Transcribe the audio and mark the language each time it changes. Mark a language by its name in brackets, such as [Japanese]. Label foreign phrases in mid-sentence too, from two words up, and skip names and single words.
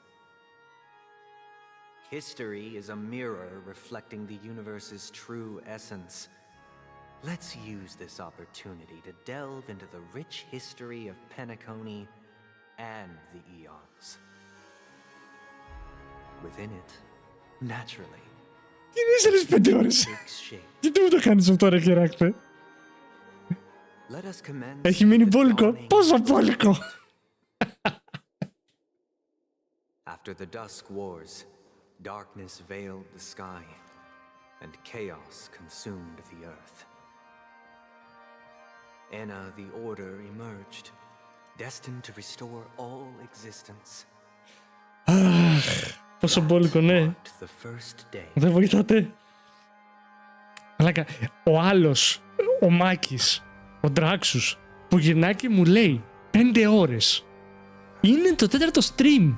[English] History is a mirror reflecting the universe's true essence. Let's use this opportunity to delve into the rich history of Penacony and the eons. Within it, naturally, [Greek] Τι είναι 5 ώρες? Γιατί μου το κάνεις αυτό, ρε χεράκτε? Έχει μείνει μπόλικο. Πόσο μπόλικο? [English] After the Dusk Wars, darkness veiled the sky, and chaos consumed the earth. Enna the Order emerged, destined to restore all existence. [Greek] Αχ, πόσο μπόλικο, ναι. Δεν βοηθάτε. Ο άλλος, ο Μάκης, ο Ντράξους, που γυρνάει και μου λέει 5 ώρες. Είναι το 4ο stream.